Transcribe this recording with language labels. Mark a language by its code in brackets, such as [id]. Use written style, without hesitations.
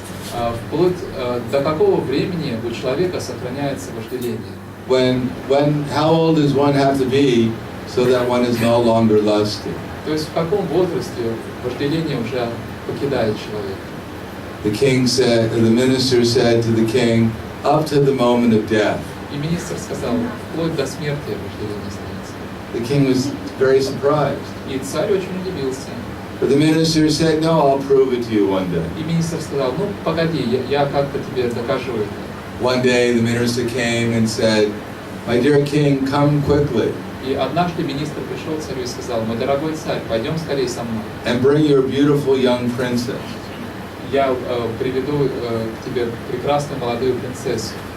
[ru] вплоть до какого времени у человека сохраняется вожделение? [en] How old does one have to be so that one is no longer lusty? [ru] То есть в каком возрасте вожделение уже покидает человека? [en] The minister said to the king, up to the moment of death. [ru] И министр сказал, вплоть до смерти вожделение становится. [en] The king was very surprised. [ru] И царь очень удивился. [en] But the minister said, no, I'll prove it to you one day. [ru] И министр сказал, ну погоди, я как-то тебе докажу это. [en] One day the minister came and said, my dear king, come quickly. [ru] И однажды министр пришел к царю и сказал, мой дорогой царь, пойдем скорее со мной. [en] And bring your beautiful young princess. [ru] Я приведу к тебе прекрасную молодую принцессу.